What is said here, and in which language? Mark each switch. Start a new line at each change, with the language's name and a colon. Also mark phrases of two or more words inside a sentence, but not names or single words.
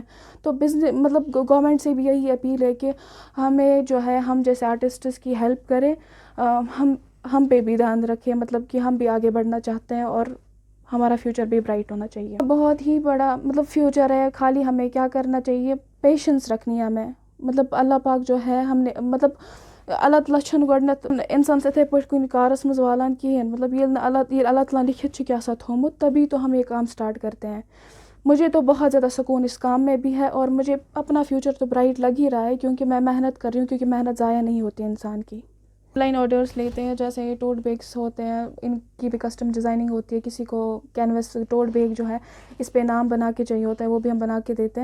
Urdu: تو بزنس مطلب گورنمنٹ سے بھی یہی اپیل ہے کہ ہمیں جو ہے ہم جیسے آرٹسٹس کی ہیلپ کریں، ہم پہ بھی دھیان رکھیں، مطلب کہ ہم بھی آگے بڑھنا چاہتے ہیں اور ہمارا فیوچر بھی برائٹ ہونا چاہیے. بہت ہی بڑا مطلب فیوچر ہے، خالی ہمیں کیا کرنا چاہیے، پیشنس رکھنی ہے ہمیں. مطلب اللہ پاک جو ہے ہم نے
Kashmiri: مطلب اللہ تعالیٰ چھُنہٕ گۄڈٕنٮ۪تھ اِنسانَس یِتھَے پٲٹھۍ کُنہِ کارَس منٛز والان کِہیٖنۍ. مطلب ییٚلہِ اللہ تعالیٰ لکھت چھُ کیٛاہ سا تھوٚمُت،
Urdu: تبھی تو ہم یہ کام اسٹارٹ کرتے ہیں. مجھے تو بہت زیادہ سکون اس کام میں بھی ہے، اور مجھے اپنا فیوچر تو برائٹ لگ ہی رہا ہے کیونکہ میں محنت کر رہی ہوں، کیونکہ محنت ضائع نہیں ہوتی انسان کی.
English: online orders
Urdu: لیتے ہیں، جیسے یہ
English: tote bags
Urdu: ہوتے ہیں، ان کی بھی
English: custom designing
Urdu: ہوتی ہے. کسی کو
English: canvas tote bag
Urdu: جو ہے اس پہ نام بنا کے چاہیے ہوتا ہے، وہ بھی ہم بنا کے دیتے ہیں.